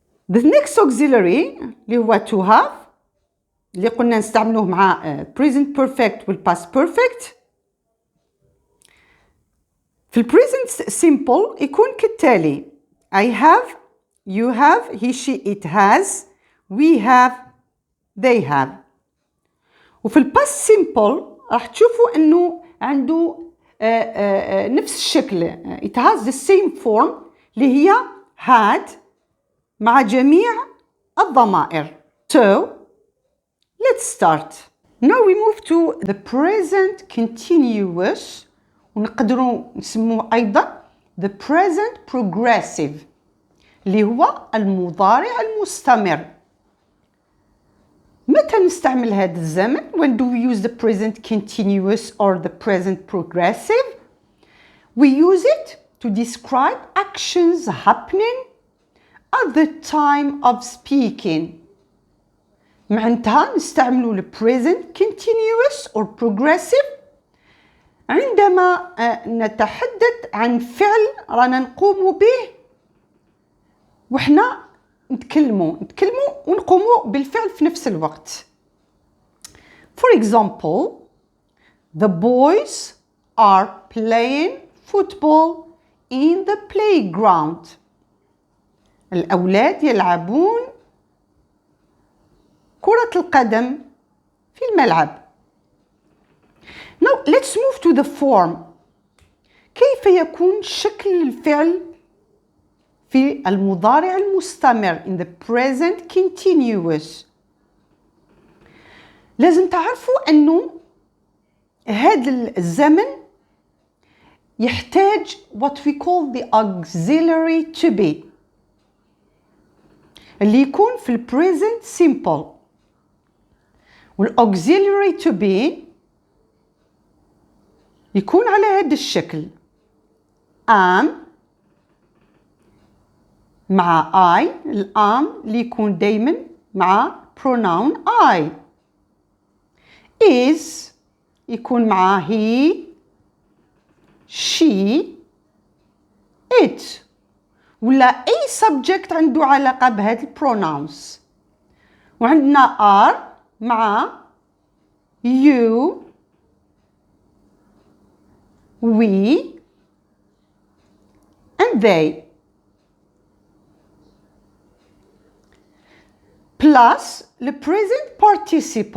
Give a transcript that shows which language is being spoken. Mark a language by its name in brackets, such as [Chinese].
[English] The next auxiliary [Arabic] اللي هو to have اللي قلنا نستعملوه مع present perfect وال past perfect. في ال present simple يكون كالتالي [English] I have, you have, he, she, it has, we have, they have. [Arabic] وفي ال past simple راح تشوفوا انه عنده نفس الشكل [English] it has the same form [Arabic] اللي هي had مع جميع الضمائر. [English] So let's start. Now we move to the present continuous [Arabic] ونقدروا نسموه أيضا [English] the present progressive [Arabic] اللي هو المضارع المستمر. متى نستعمل هذا الزمن؟ [English] When do we use the present continuous or the present progressive? We use it to describe actions happening at the time of speaking. [Arabic] معناتها نستعملوا ال present continuous or progressive عندما نتحدث عن فعل رانا نقوم به وإحنا نتكلموا ونقوموا بالفعل في نفس الوقت. [English] For example, the boys are playing football in the playground. [Arabic] الأولاد يلعبون كرة القدم في الملعب. [English] Now let's move to the form. [Arabic] كيف يكون شكل الفعل في المضارع المستمر [English] in the present continuous؟ [Arabic] لازم تعرفوا أنه هذا الزمن يحتاج [English] what we call the auxiliary to be [Arabic] اللي يكون في ال present simple. وال auxiliary to be يكون على هذا الشكل am مع I الام اللي يكون دايما مع pronoun I is يكون مع he she it ولا أي subject عنده علاقة بهذه pronouns. وعندنا are مع you we and they [English] plus the present participle.